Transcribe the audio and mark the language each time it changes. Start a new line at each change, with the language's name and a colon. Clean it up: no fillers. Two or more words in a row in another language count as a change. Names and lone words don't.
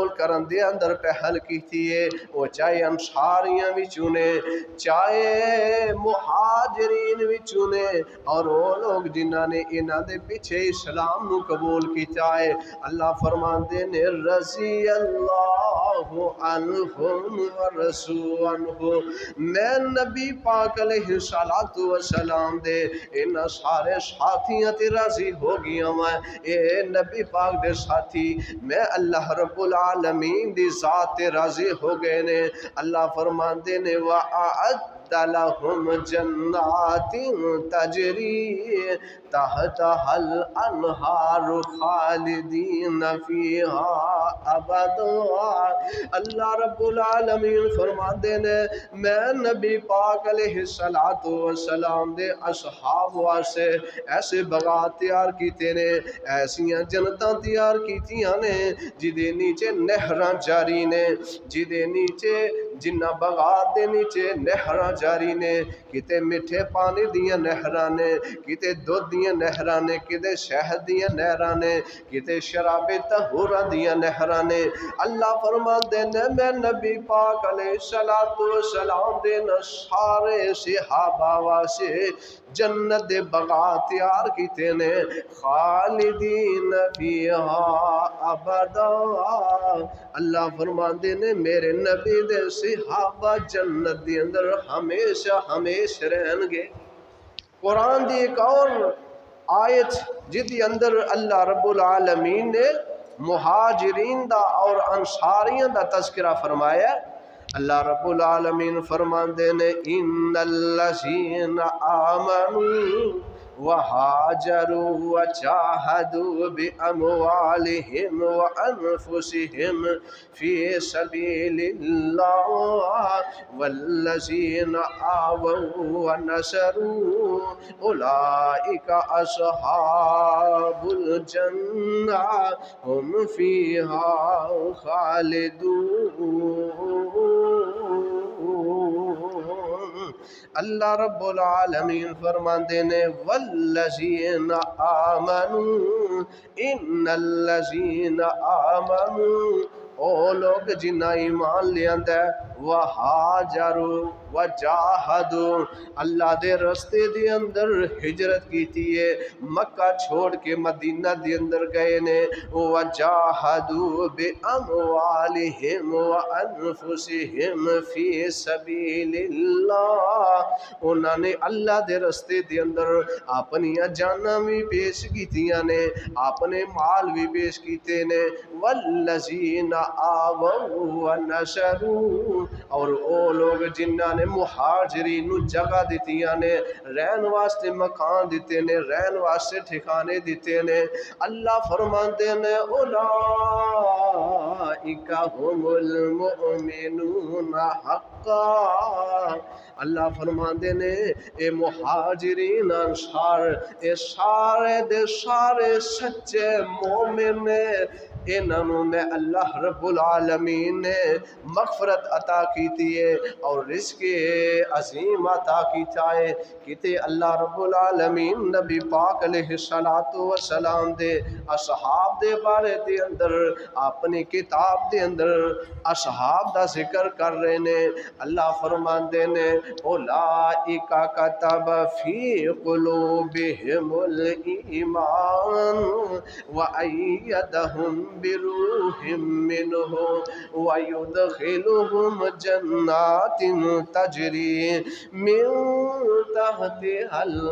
Punjabi: کرن دے اندر پہل کیتی ہے، وہ چاہے انصاریاں وچوں نے، چاہے مہاجرین وچوں نے، اور وہ لوگ جنہ نے انہاں دے پیچھے اسلام نو قبول کیتا ہے، اللہ فرماندے نے
Arabic: رضی اللہ عنہم ورضوا عنہ،
Punjabi: میں نبی پاک علیہ السلام دے ان سارے ساتھیاں تے راضی ہو گیا میں۔ اے نبی پاک دے ساتھی میں اللہ رب العالمین دی ذات تے راضی ہو گئے نے۔ اللہ فرماندے نے
Arabic: وَأَعَدَّ لَهُمْ جَنَّاتٍ تَجْرِي تَحْتَهَا الْأَنْهَارُ خَالِدِينَ فِيهَا أَبَدًا۔ اللہ رب العالمین
Punjabi: فرماندے نے میں نبی پاک علیہ السلام دے اصحاب واسطے ایسے باغات تیار کیتے نے، ایسیاں جنتاں تیار کیتیاں نے جدے نیچے نہراں جاری نے، جدے نیچے جنہاں باغات دے نیچے نہراں جاری نے، کتے مٹھے پانی دیاں نہراں نے، کتے دودھ دیاں نہراں نے، کتے شہد دیاں نہراں نے، کتے شرابِ طہورا دیاں نہراں نے. اللہ فرماندے نے میں نبی پاک
Arabic: عليه الصلاة والسلام
Punjabi: دے ن سارے صحابہ واسطے جنت دے باغات تیار کیتے نے,
Arabic: خالدين فيها أبدا.
Punjabi: اللہ فرماندے نے میرے نبی دے صحابہ جنت دے اندر ہمیشہ ہمیشہ رہنگے. قرآن دی اک اور آیت جیہدے اندر
Arabic: الله رب العالمين
Punjabi: نے مہاجرین دا اور انصاریاں دا تذکرہ فرمایا.
Arabic: الله رب العالمين
Punjabi: فرماندے نے انّ الذین
Arabic: آمنوا وهاجروا وجاهدوا بأموالهم وأنفسهم في سبيل الله والذين آووا ونصروا أولئك أصحاب الجنة هم فيها خالدون. الله رب العالمين
Punjabi: فرماندے نے
Arabic: والذين آمنوا، إن الذين آمنوا ओ
Punjabi: لوگ جنہاں ایمان لیاندا
Arabic: وهاجروا وجاهدوا
Punjabi: اللہ دے رستے دے اندر ہجرت کیتی ہے، مکہ چھوڑ کے مدینہ دے اندر گئے نے,
Arabic: وجاهدوا بأموالهم وأنفسهم في سبيل الله.
Punjabi: انہاں نے اللہ دے رستے دے اندر اپنیاں جاناں بھی پیش کیتیاں نے، اپنے مال بھی پیش کیتے نے.
Arabic: والذين آووا ونصروا
Punjabi: اور او لوگ جنہاں نے مہاجرین نوں جگہ دتیاں نے، رہن واسطے مکان دتے نے، رہن واسطے ٹھکانے دتے نے. اللہ فرماندے نے
Arabic: أولئك هم المؤمنون حقا.
Punjabi: اللہ فرماندے نے اے مہاجرین انصار اے سارے دے سارے سچے مومن نے. انہوں میں
Arabic: الله رب العالمين
Punjabi: نے مغفرت عطا کی ہے اور رزق عظیم عطا کیتا ہے. کتے
Arabic: الله رب العالمين
Punjabi: نبی پاک
Arabic: عليه الصلاة والسلام
Punjabi: دے اصحاب دے بارے دے اندر اپنی کتاب دے اندر اصحاب دا ذکر کر رہے نے. اللہ فرماندے نے
Arabic: أولئك كتب في قلوبهم الإيمان وأيدهم بروح منه ويدخلهم جنات تجري من تحتها